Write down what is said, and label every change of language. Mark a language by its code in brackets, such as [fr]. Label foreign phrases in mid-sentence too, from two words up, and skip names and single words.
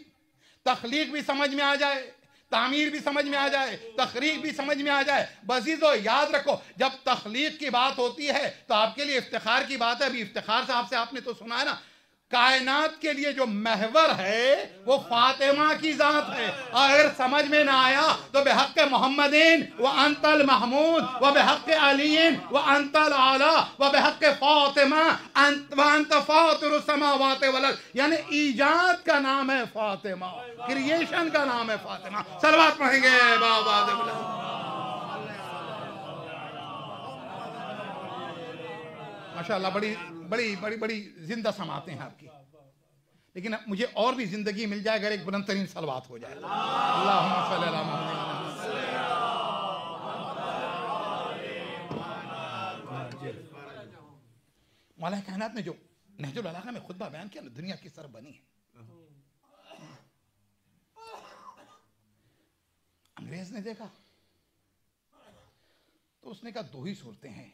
[hi] तख्लीक भी समझ में आ जाए, तामीर भी समझ में आ जाए, तखरीक भी समझ में आ जाए। बसीजो याद रखो, जब तखलीक की बात होती है तो आपके लिए इफ्तिखार की बात है। अभी इफ्तिखार साहब से आपने तो सुना है ना, कायनात के लिए जो महवर है वो फातिमा की जात है। अगर समझ में ना आया तो [ar] بحق محمد وأنت المحمود وبحق علي وأنت الأعلى وبحق فاطمة وأنت فاطر السماوات والأرض, [hi] यानी ईजाद का नाम है फातिमा, [ar] क्रिएशन का नाम है फातिमा। [hi] सलवात पढ़ेंगे बाबा। माशाअल्लाह, बड़ी बड़ी बड़ी बड़ी जिंदा समाते हैं आपकी। लेकिन मुझे और भी जिंदगी मिल जाए अगर एक बुलंद तरीन सलवात हो जाए। [ar] اللهم صل على محمد. [hi] मौला कायनात ने जो नहजुल बलागा में खुतबा बयान किया ना, दुनिया किस तरह बनी है। अंग्रेज ने देखा तो उसने कहा दो ही सूरतें हैं।